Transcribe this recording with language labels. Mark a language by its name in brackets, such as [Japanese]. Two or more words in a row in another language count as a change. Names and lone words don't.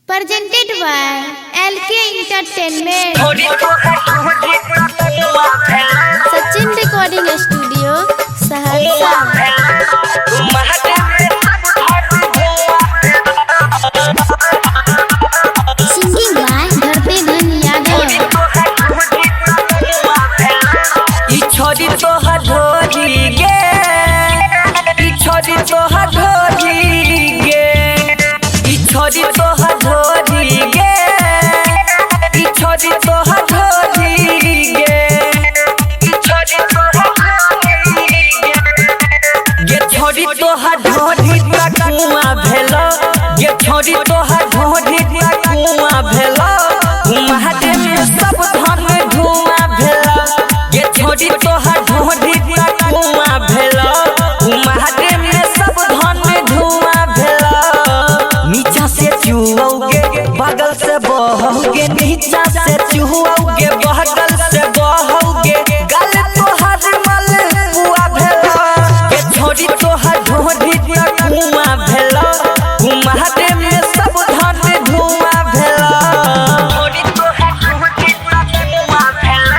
[English] presented by LK Entertainment. Sachin Recording Studio, Saharsa. Singing by Dharpe Dhan Yadav. [Angika] छोरी तो हथोरी गे, छोरी तो हथोरी गे, छोरी तो हथोरी गे, छोरी तो हथोरी गे, छोरी तो हथोरी गे, छोरी तो हथोरी तक कुआं भेलो, गे छोरी तो हथोरी तक कुआं भेलो, महादे में सब धन धुआं भेलो, गे छोरी तो हथोरी तक कुआं भेलो, महादे में सब धन धुआं भेलो, नीचा से चुओगे बगल से बहोगे, नीचा से चुओगे बगल से बहोगे, गल तो हर मल कुआ भेलो, गे छोरी तो हथोरी तक कुआं भेलो, महादे में सब धन धुआं भेलो, छोरी तो हथोरी तक कुआं भेलो।